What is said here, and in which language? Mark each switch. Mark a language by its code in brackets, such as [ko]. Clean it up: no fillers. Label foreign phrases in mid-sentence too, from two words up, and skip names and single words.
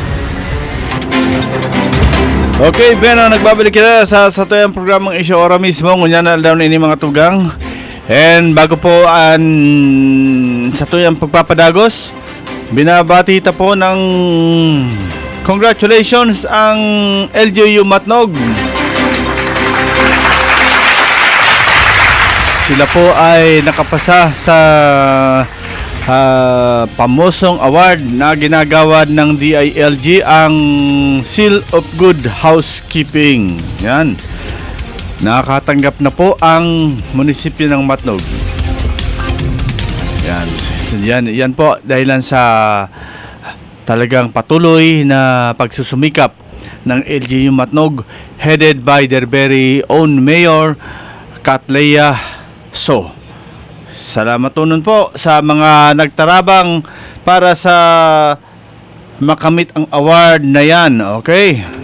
[bik] Okay, Beno, nagbabalik kita sa tuyang programang Issue ora mismo. Ngunyan na daw ini mga tugang. And bago po sa tuyang pagpapadagos, binabati ta po ng congratulations ang LGU Matnog. [tl] Sila po ay nakapasa sa pamosong award na ginagawad ng DILG, ang Seal of Good Housekeeping. Yan. Nakatanggap na po ang munisipyo ng Matnog. Yan po dahilan sa talagang patuloy na pagsusumikap ng LGU Matnog, [en] headed by their very own Mayor Katleya So. [bik] Salamat po nun po sa mga nagtarabang para sa makamit ang award na yan. Okay?